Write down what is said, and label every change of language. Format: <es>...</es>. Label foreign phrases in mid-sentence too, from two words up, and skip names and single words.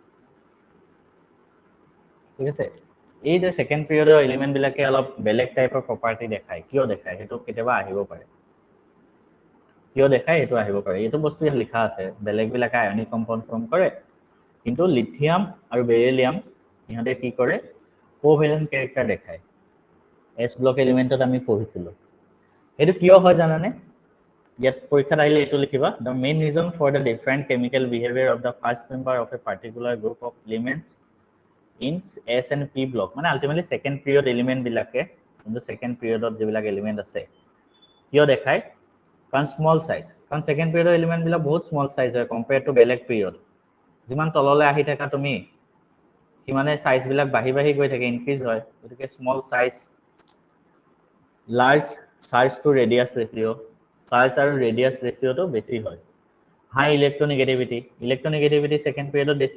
<as>ঠিক আছে এই যে</as> <en>second periodৰ element</en> <as>বিলাকে অলপ বেলেগ</as> <en>typeৰ property</en> <as>দেখায় কিয় দেখায় সেইটো কেতিয়াবা আহিব পাৰে এইটো বস্তু ইয়াত লিখা আছে বেলেগ বিলাকে</as> <en>ionic compound form</en> <as>কৰে কিন্তু লিথিয়াম আৰু বেৰিলিয়াম ইহঁতে কি কৰে</as> <en>covalent character</en> <as>দেখায়</as> <en>S block elementত</en> <as>আমি পঢ়িছিলো এইটো কিয় হয় জানানে ইয়াত পৰীক্ষাত আহিলে এইটো লিখিবা</as> <en>the main reason for the different chemical behavior of the first member of a particular group of elements in S and P block</en> <as>মানে</as> <en>ultimately second period element</en> <as>বিলাকে কিন্তু</as> <en>second periodত</en> <as>যিবিলাক element আছে কিয় দেখায় কাৰণ</as> <en>small size</en> <as>কাৰণ</as> <en>second period element</en> <as>বিলাক বহুত</as> <en>small size</en> <as>হয়</as> <en>compared to</en> <as>বেলেগ period যিমান তললৈ আহি থাকা তুমি সিমানে সাইজ বিলাক বাঢ়ি গৈ থাকে ইনক্ৰিজ হয় গতিকে</as> <en>small size large charge to radius ratio charge আৰু radius ratioটো</en> <as>বেছি হয়</as> <en>high electronegativity electronegativity second periodত বেছি</en>